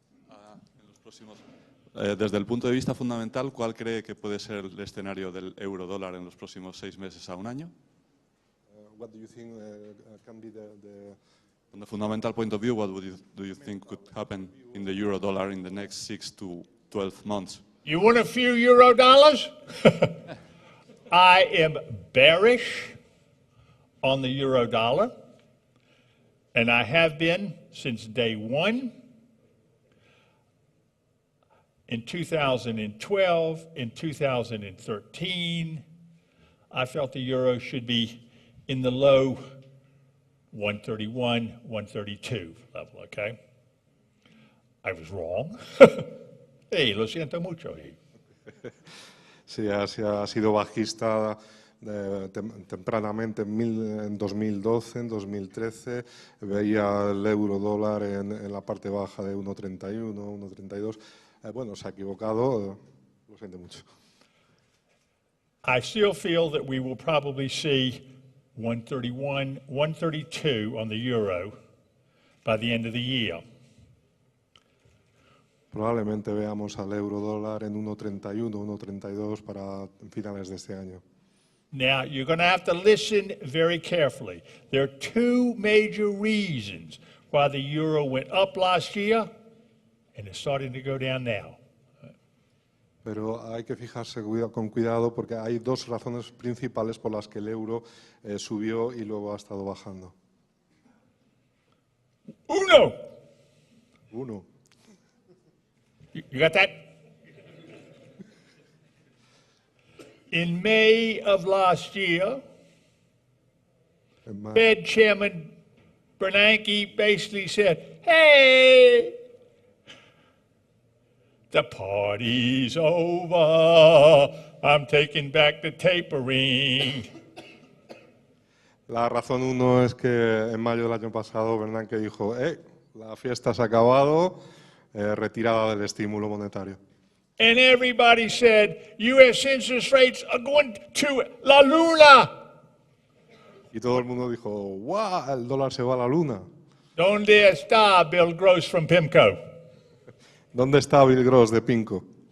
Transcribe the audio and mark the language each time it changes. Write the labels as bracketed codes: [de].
[es] En los próximos, desde el punto de vista fundamental, ¿cuál cree que puede ser el escenario del euro-dólar en los próximos 6 meses a un año? [en] What do you think can be the From the fundamental point of view, what do you think could happen in the euro-dollar in the next 6 to 12 months? You want a few euro dollars? I am bearish on the euro dollar, and I have been since day one. In 2012, in 2013, I felt the euro should be in the low 131, 132 level, okay? I was wrong. Hey, [es] lo siento mucho. Sí, ha sido bajista tempranamente en 2012, en 2013. Veía el euro dólar en la parte baja de 1,31, 1,32. Bueno, se ha equivocado, lo siento mucho. [en] I still feel that we will probably see 131, 132 on the euro by the end of the year. [es] Probablemente veamos al euro dólar en 1,31, 1,32 para finales de este año. [en] Now, you're going to have to listen very carefully. There are 2 major reasons why the euro went up last year and it's starting to go down now. [es] Pero hay que fijarse con cuidado porque hay 2 razones principales por las que el euro subió y luego ha estado bajando. Uno. [en] You got that? In May of last year, [es] En ma- [en] Fed Chairman Bernanke basically said, hey, the party's over. I'm taking back the tapering. [es] La razón uno es que en mayo del año pasado Bernanke dijo, la fiesta se ha acabado, retirada del estímulo monetario. [en] And everybody said, U.S. interest rates are going to [es] la luna. Y todo el mundo dijo, ¡guau! El dólar se va a la luna. ¿Dónde está Bill Gross from PIMCO? ¿Dónde está Bill Gross de Pinco?